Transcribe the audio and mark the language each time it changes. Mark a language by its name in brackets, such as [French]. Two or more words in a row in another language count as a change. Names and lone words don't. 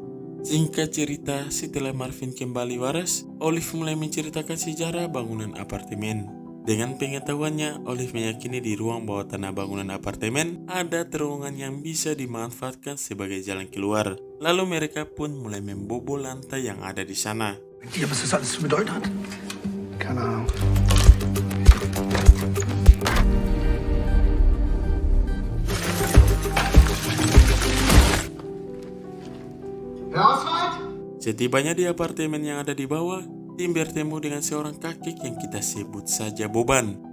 [Indonesian] Singkat cerita, setelah Marvin kembali waras, Olive mulai menceritakan sejarah bangunan apartemen. Dengan pengetahuannya, Olive meyakini di ruang bawah tanah bangunan apartemen ada terowongan yang bisa dimanfaatkan sebagai jalan keluar. Lalu mereka pun mulai membobol lantai yang ada di sana. [German] Ja, was das alles zu bedeuten hat? Keine Ahnung. [Indonesian] Setibanya di apartemen yang ada di bawah, Tim bertemu dengan seorang kakek yang kita sebut saja Boban.